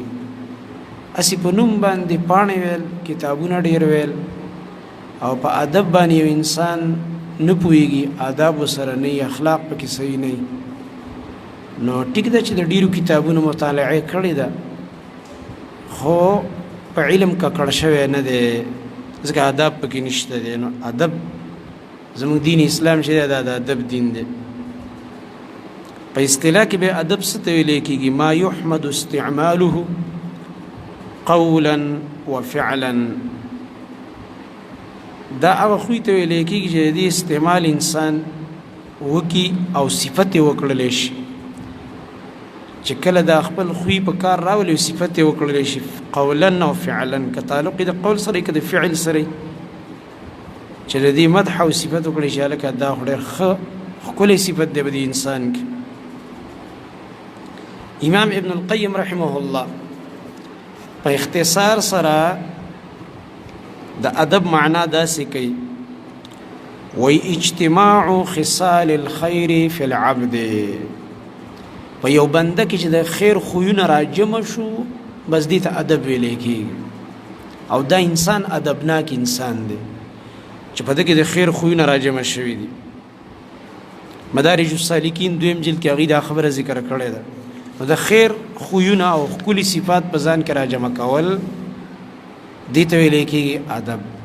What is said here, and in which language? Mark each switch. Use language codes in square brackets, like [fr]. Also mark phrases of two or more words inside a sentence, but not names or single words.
[ps] اسی په نوم باندې پاڼې ویل، کتابونه ډېر ویل او په ادب باندې یو انسان نه پوهېږي، آداب سره نه اخلاق پکې صحیح نه، نو ټیک ده چې د ډېرو کتابونو مطالعه کړې ده خو په علم ککړ شوی نه دی، ځکه آداب پکې نشته دی. نو ادب زموږ دین اسلام چې دا د ادب دین دی. په اصطلاح کې به ادب څه ته ویل کېږي؟ [ar] ما يحمد استعماله قولا وفعلا. [ps] دا هغه خوی ته ویل کېږي چې د استعمال انسان وکي او صفت وکړلی شي، چې کله دا خپل خوی په کار راولي او صفت وکړلی شي قولا او فعلا. که تعلق د قول سره که د فعل سره چې د دې مدح او صفت وکړي شي لکه دا ډېر ښه ښکلی صفت دی په دې انسان کې. امام ابن القیم [ar] رحمه الله [ps] په اختصار سره د ادب معنا داسې کوي، وی [ar] اجتماع خصال الخير في العبد. [ps] په یو بنده کې چې د خیر خویونه راجمع شو بس دې ته ادب ویلی کېږي او دا انسان ادبناک انسان دی چې په ده کې د خیر خویونه راجمع شوي دي مدارج السالکین دویم جلد کې هغې دا خبره ذکر کړې ده نو د خیر خویونه او ښکلي صفات په ځان کې راجمع کول دې ته ویلی کېږي ادب